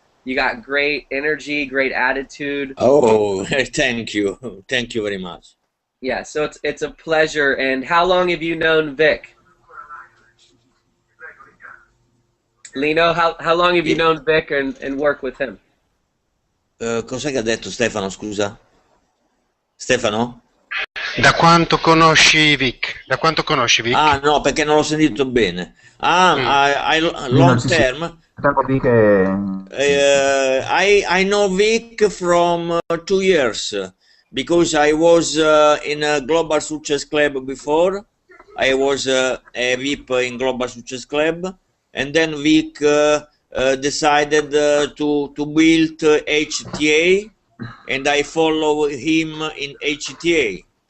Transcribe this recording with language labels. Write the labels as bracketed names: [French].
[English] You got great energy, great attitude. Oh, thank you. Thank you very much. Yeah, so it's a pleasure. And how long have you known Vic? Lino, how long have you known Vic and worked with him? [Italian] Cos'è che ha detto Stefano, scusa? Stefano? Da quanto conosci Vic? Da quanto conosci Vic? Ah, no, perché non l'ho sentito bene. [English] I long term. I know Vic from 2 years because I was in a Global Success Club before. I was a VIP in Global Success Club, and then Vic decided to build HTA, and I follow him in HTA.